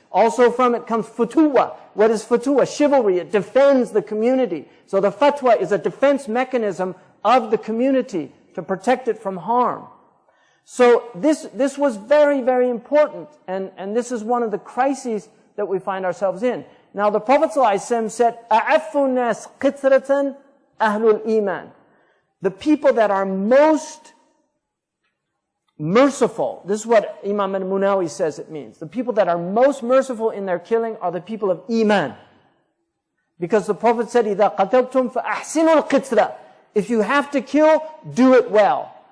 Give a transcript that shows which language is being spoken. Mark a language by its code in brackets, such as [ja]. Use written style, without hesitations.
[en] Also from it comes futuwa. What is futuwa? Chivalry. It defends the community. So the fatwa is a defense mechanism of the community to protect it from harm. So this was very, very important. And this is one of the crises that we find ourselves in. Now the Prophet ﷺ said, [ar] أَعَفُّ النَّاسِ قِطْرَةً أَهْلُ الْإِيمَانِ. [en] The people that are most merciful. This is what Imam al-Munawi says it means. The people that are most merciful in their killing are the people of Iman. Because the Prophet said, [ar] إِذَا قَتَلْتُمْ فَأَحْسِنُوا الْقِتْلَةِ. [en] If you have to kill, do it well.